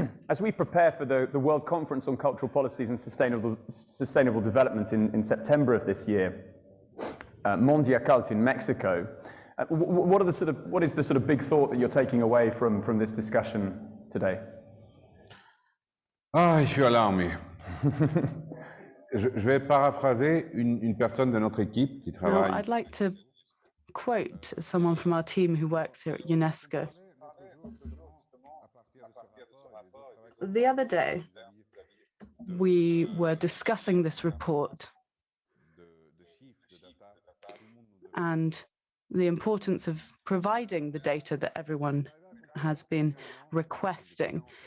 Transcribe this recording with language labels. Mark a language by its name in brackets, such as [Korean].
[English] As we prepare for the World Conference on Cultural Policies and Sustainable Development in September of this year, Mondiacult in Mexico, what is the sort of big thought that you're taking away from this discussion today? If you allow me. [French] Je vais paraphraser une personne de notre équipe qui travaille. [English] I'd like to quote someone from our team who works here at UNESCO. The other day, we were discussing this report and the importance of providing the data that everyone has been requesting.